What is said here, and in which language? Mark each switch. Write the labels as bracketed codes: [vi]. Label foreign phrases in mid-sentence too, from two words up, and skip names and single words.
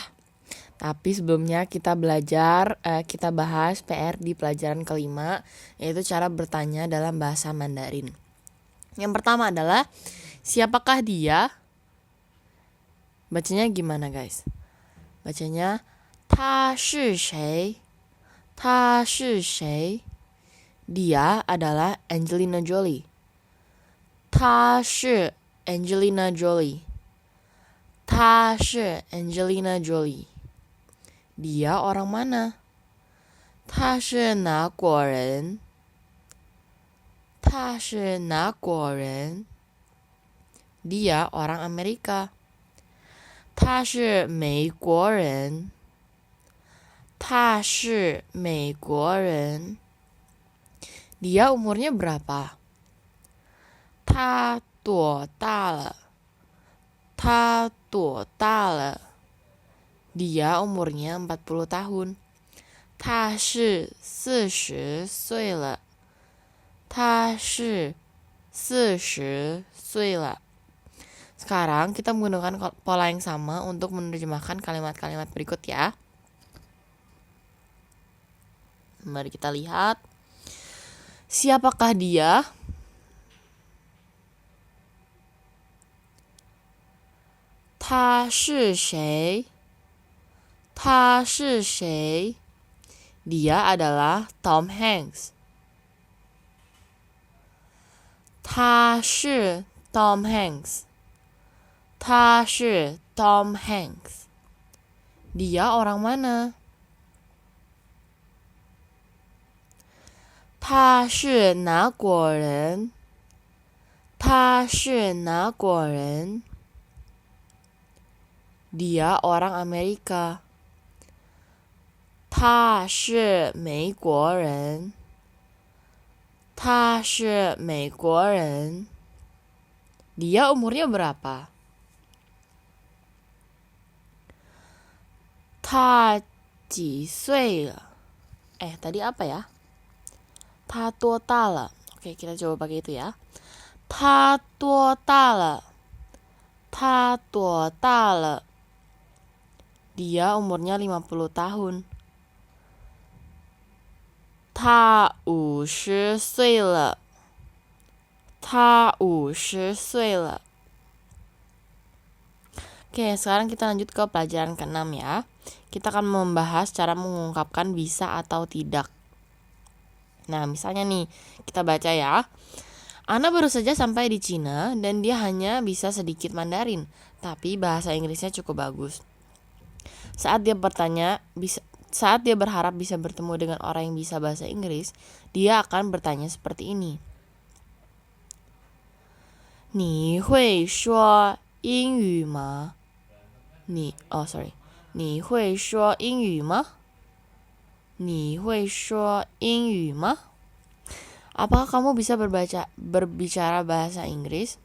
[id] Tapi sebelumnya kita bahas PR di pelajaran kelima, yaitu cara bertanya dalam bahasa Mandarin. Yang pertama adalah, siapakah dia? Bacanya gimana guys? Bacanya, [zh] 他是谁? 他是谁? [id] Dia adalah Angelina Jolie. [zh] 她是 Angelina Jolie. 她是 Angelina Jolie. [id] Dia orang mana? [zh] 他是哪国人? 他是哪国人? [id] Dia orang Amerika. [zh] 他是美国人. 他是美国人. [id] Dia umurnya berapa? [zh] 他多大了? 他多大了? [id] Dia umurnya 40 tahun. [zh] 他是40岁了. 他是40岁了. [id] Sekarang kita menggunakan pola yang sama untuk menerjemahkan kalimat-kalimat berikut ya. Mari kita lihat. Siapakah dia? [zh] 他是谁? 他是谁? [id] Dia adalah Tom Hanks. [zh] 他是 Tom Hanks. 他是 Tom Hanks. [id] Dia orang mana? [zh] 他是哪国人? 他是哪国人? [id] Dia orang Amerika. [zh] 他是美国人. 他是美国人. [id] Dia umurnya berapa? [zh] 他几岁了? [id] Tadi apa ya? [zh] 他多大了? [id] Oke, kita coba pakai itu ya. [zh] 他多大了? 他多大了? [id] Dia umurnya 50 tahun. [zh] 他50岁了. 他50岁了. [id] Oke, sekarang kita lanjut ke pelajaran ke-6 ya. Kita akan membahas cara mengungkapkan bisa atau tidak. Nah, misalnya nih, kita baca ya. Ana baru saja sampai di Cina dan dia hanya bisa sedikit Mandarin, tapi bahasa Inggrisnya cukup bagus. Saat dia berharap bisa bertemu dengan orang yang bisa bahasa Inggris, dia akan bertanya seperti ini. [zh] 你会说英语吗? 你会说英语吗? 你会说英语吗? [id] Apakah kamu bisa berbicara bahasa Inggris?